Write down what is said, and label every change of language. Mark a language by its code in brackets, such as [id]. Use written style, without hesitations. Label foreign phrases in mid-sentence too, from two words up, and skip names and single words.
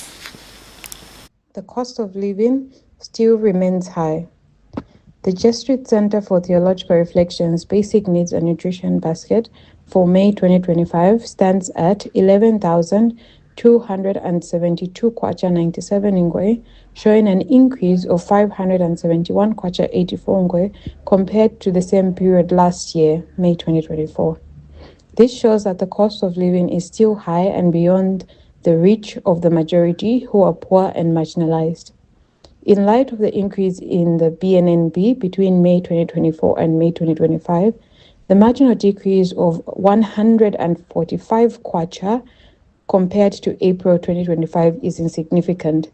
[en] The cost of living still remains high. The Jesuit Center for Theological Reflection's Basic Needs and Nutrition Basket for May 2025 stands at 11,272 kwacha 97 ngwe, showing an increase of 571 kwacha 84 ngwe compared to the same period last year, May 2024. This shows that the cost of living is still high and beyond the reach of the majority who are poor and marginalized. In light of the increase in the BNNB between May 2024 and May 2025, the marginal decrease of 145 kwacha compared to April 2025 is insignificant.